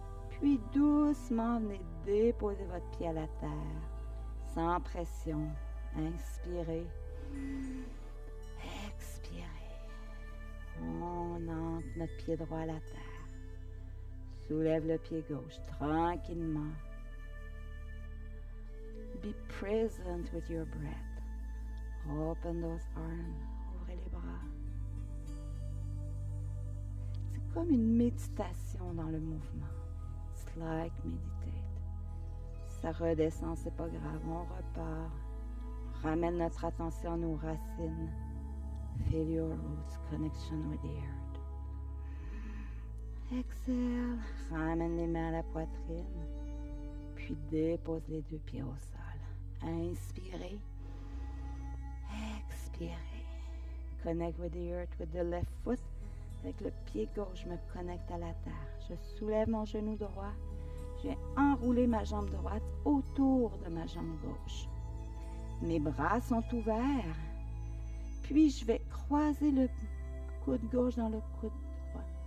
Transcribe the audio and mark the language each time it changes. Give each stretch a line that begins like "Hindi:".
French: Puis doucement, venez déposer votre pied à la terre, sans pression. Inspirez. Expirez. On entre notre pied droit à la terre. Soulève le pied gauche tranquillement.
English: Be present with your breath. Open those arms.
French: Ouvrez les bras. C'est comme une méditation dans le mouvement.
English: It's like meditate.
French: Ça redescend, c'est pas grave. On repart. On ramène notre attention à nos racines.
English: Feel your roots, connection with the earth. Exhale.
French: Ramène les mains à la poitrine. Puis dépose les deux pieds au sol. Inspirez. Expirez.
English: Connect with the earth with the left foot.
French: Avec le pied gauche, je me connecte à la terre. Je soulève mon genou droit. Je vais enrouler ma jambe droite autour de ma jambe gauche. Mes bras sont ouverts. Puis je vais croiser le coude gauche dans le coude droit.